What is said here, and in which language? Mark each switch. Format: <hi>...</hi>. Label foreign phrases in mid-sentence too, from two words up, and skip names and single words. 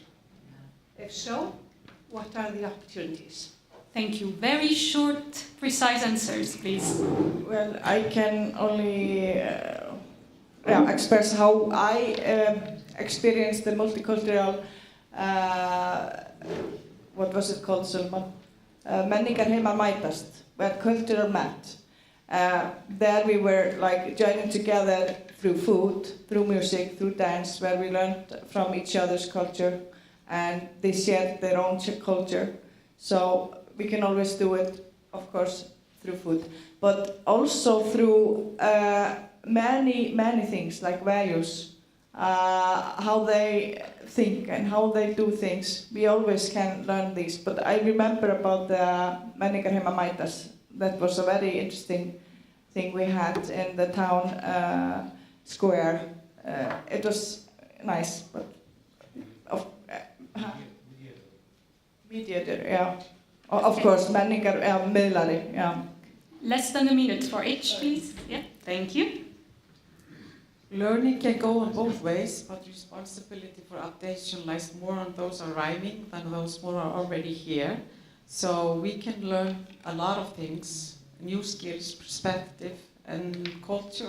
<en>If so, what are the opportunities? Thank you. Very short, precise answers, please. Well, I can only express how I experienced the multicultural, what was it called, Sulman?</en> <is>Menningar heima mætast,</is> <en>where culture met. There we were like joining together through food, through music, through dance, where we learned from each other's culture, and they shared their own culture. So we can always do it, of course, through food, but also through many things like values, how they think and how they do things. We always can learn these. But I remember about the</en> <is>menningar heima mætast.</is> <en>That was a very interesting thing we had in the town square. It was nice, but mediator, yeah. Of course,</en> <is>menningar miðlari,</is> <en>yeah. Less than a minute for each, please. Yeah, thank you. Learning can go in both ways, but responsibility for updation lies more on those arriving than those who are already here. So we can learn a lot of things, new skills, perspective, and culture.</en>